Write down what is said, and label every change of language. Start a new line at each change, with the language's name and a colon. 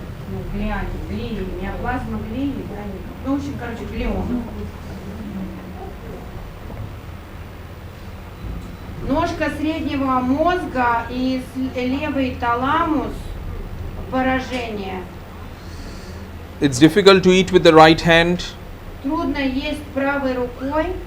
Russian: Ну, глии, миоплазма глии, да, ну, в общем, короче, глиома. Ножка среднего мозга и левый таламус поражение.
English: It's difficult to eat with the right hand.
Russian: Трудно есть правой рукой.